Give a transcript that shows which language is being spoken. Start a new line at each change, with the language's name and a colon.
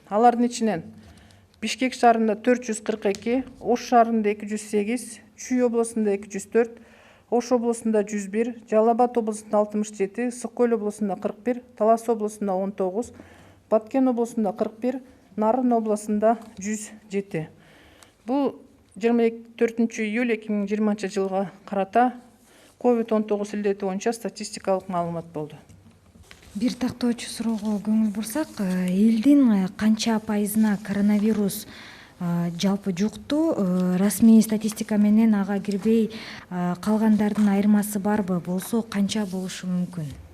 Kyrgyz: Алардын ичинен Бишкек шаарында 442, Ош шаарында 208, Чүй областында 204, Ош областында 101, Жалал-Абад областында 67, Ысык Көл областында 41, Талас областында 19, Баткен областында 41, Нарын областында 107.
Kazakh: Бұл 24 июль 2020 жылға қарата COVID-19 ілдеті бойынша статистикалық маалымат болды.
Kyrgyz: Бир тактоочу суроого көңүл бурсак, элдин канча пайызына коронавирус жалпы жукту, расмий статистика менен ага кирбей калгандардын айырмасы барбы, болсо канча болушу мүмкүн?